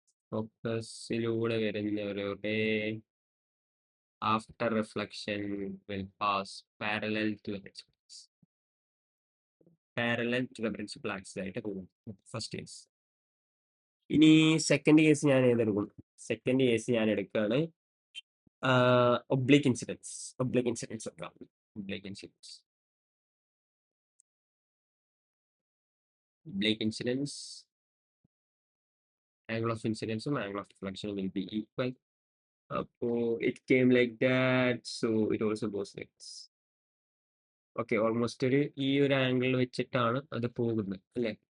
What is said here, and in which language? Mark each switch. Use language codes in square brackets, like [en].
[ml] ഫോക്കസിലൂടെ വരുന്ന ഒരു ray [en] after reflection will pass parallel to the principal axis. Parallel to the principal axis [ml] ആയിട്ട് പോകും. First case. ഇനി second case ഞാൻ ഏതെടുക്കും? Second case ഞാൻ എടുക്കുകയാണ് ഒബ്ലിക് ഇൻസിഡൻസ്. ഒബ്ലിക് ഇൻസിഡൻസ് വെക്കാം. [en] Oblique incidence, oblique incidence, angle of incidence and angle of reflection will be equal. It came like that, so it also goes like this. [ml] Okay, almost ഒരു ഈ ഒരു angle വെച്ചിട്ടാണ് അത് പോകുന്നത് അല്ലേ?